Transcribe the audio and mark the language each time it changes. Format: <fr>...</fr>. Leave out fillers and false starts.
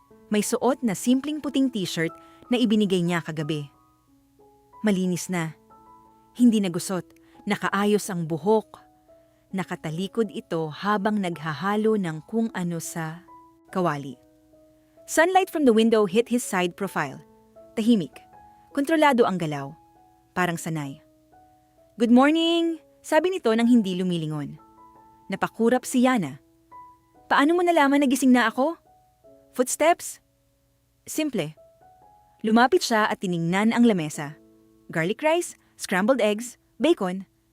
<tl>May suot na simpleng puting t-shirt na ibinigay niya kagabi. Malinis na. Hindi nagusot, nakaayos ang buhok. Nakatalikod ito habang naghahalo ng kung ano sa kawali.</tl> <en>Sunlight from the window hit his side profile.</en> <tl>Tahimik. Kontrolado ang galaw. Parang sanay.</tl> <en>"Good morning!"</en> <tl>sabi nito nang hindi lumilingon. Napakurap si Yana. "Paano mo nalaman na gising na ako?" "Footsteps?" Simple. Lumapit siya at tiningnan ang lamesa.</tl> <en>Garlic rice, scrambled eggs, bacon.</en>